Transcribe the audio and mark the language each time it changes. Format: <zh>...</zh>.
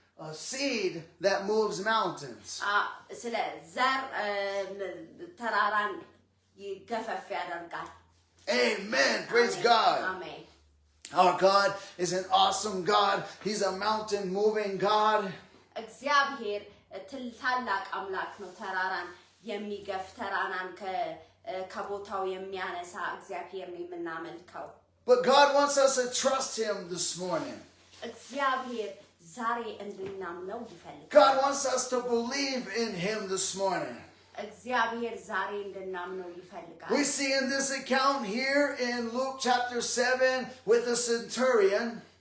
<en>A seed that moves mountains.</en> <am>ስለ ዘር ተራራን ይገፈፍ ያደርጋል።</am> <en>Amen. Praise God. Amen. Our God is an awesome God. He's a mountain moving God.</en> <am>እግዚአብሔር ታላቅ አምላክ ነው። ተራራን የሚገፍ ተራራን ከቦታው የሚያነሳ እግዚአብሔር ነው የምናመልከው።</am> <en>But God wants us to trust him this morning.</en> <am>እግዚአብሔር ዛሬ እንድናምነው ይፈልጋል።</am> <en>God wants us to believe in him this morning.</en> <am>እግዚአብሔር ዛሬ እንድናምነው ይፈልጋል።</am> <en>We see in this account here in Luke chapter 7 with the centurion.</en>